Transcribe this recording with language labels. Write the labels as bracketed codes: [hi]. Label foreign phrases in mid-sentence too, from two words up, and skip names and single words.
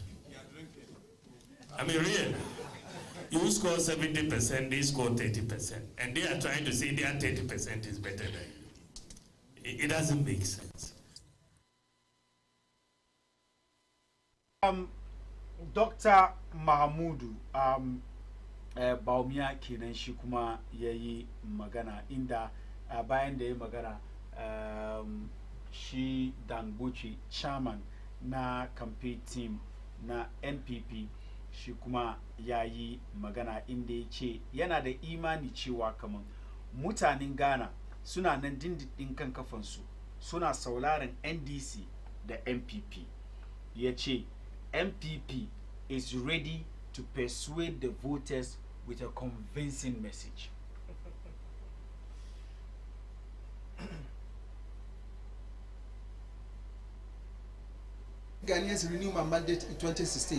[en] I mean, really? You score 70%, they score 30%. And they are trying to say their 30% is better than you. It doesn't make sense. [ha] Dr. Mahmudu Bawumia kenan shi kuma yayi magana inda bayan da ya magana shi Dangote chairman na [en] campaign team [ha] na NPP shi kuma yayi magana inda ya ce yana da imani cewa kaman mutanen Ghana suna nan dindindin kan kafansu suna sauraron NDC da MPP. Ya ce [en] MPP is ready to persuade the voters with a convincing message. Ghanaians renew my mandate in 2016.